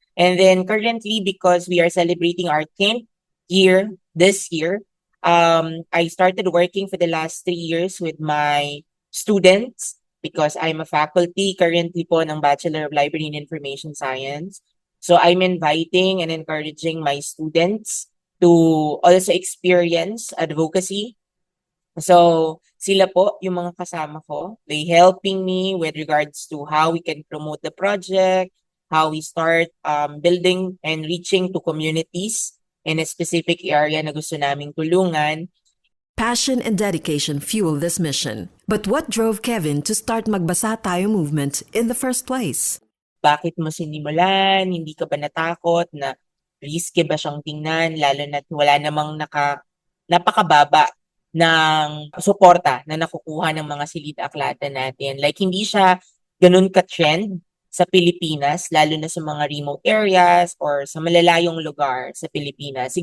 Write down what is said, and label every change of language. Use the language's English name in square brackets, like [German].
[English] And then currently, because we are celebrating our 10th year this year, I started working for the last 3 years with my students because I'm a faculty currently po ng Bachelor of Library and Information Science. So I'm inviting and encouraging my students to also experience advocacy. So [Filipino] sila po yung mga kasama ko. [English] They helping me with regards to how we can promote the project, how we start building and reaching to communities in a specific area [Filipino] na gusto naming tulungan. [English] Passion and dedication fuel this mission. But what drove Kevin to start Magbasa Tayo movement in the first place? [Filipino] Bakit mo sinimulan? Hindi ka ba natakot na risky ba siyang tingnan? Lalo na wala namang napakababa ng suporta na nakukuha ng mga silid-aklatan natin. [English] Like, [Filipino] hindi siya ganun ka-trend sa Pilipinas, lalo na sa mga remote areas or sa malalayong lugar sa Pilipinas.